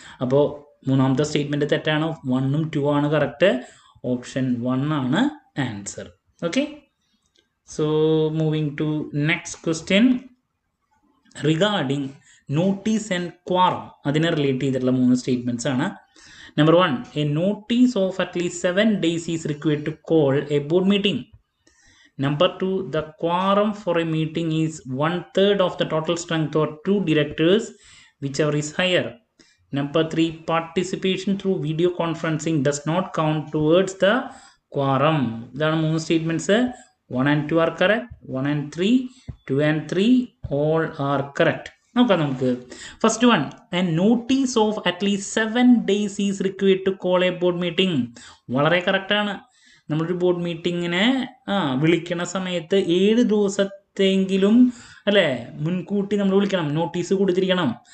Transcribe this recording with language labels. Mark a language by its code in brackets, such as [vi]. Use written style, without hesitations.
[ml] അപ്പോൾ മൂന്നാമത്തെ സ്റ്റേറ്റ്മെൻറ്റ് തെറ്റാണ്. 1 ഉം 2 ആണ് കറക്റ്റ്. ഓപ്ഷൻ 1 ആണ് answer. [en] Okay, so moving to next question regarding notice and quorum. [ml] അതിനെ റിലേറ്റ് ചെയ്തിട്ടുള്ള 3 സ്റ്റേറ്റ്മെൻറ്റ്സ് ആണ്. [en] Number 1, a notice of at least 7 days is required to call a board meeting. Number 2, the quorum for a meeting is 1/3 of the total strength or 2 directors, whichever is higher. Number 3, participation through video conferencing does not count towards the quorum. [ml] ഇതാണ് 3 statements. [en] 1 and 2 are correct, 1 and 3, 2 and 3, all are correct. [ml] നോക്കാം നമുക്ക്. [en] First one, a notice of at least 7 days is required to call a board meeting. [ml] വളരെ കറക്റ്റാണ്. നമ്മളൊരു board മീറ്റിങ്ങിനെ വിളിക്കണ സമയത്ത് 7 ദിവസത്തെങ്കിലും അല്ലേ മുൻകൂട്ടി നമ്മൾ വിളിക്കണം, നോട്ടീസ് കൊടുത്തിരിക്കണം.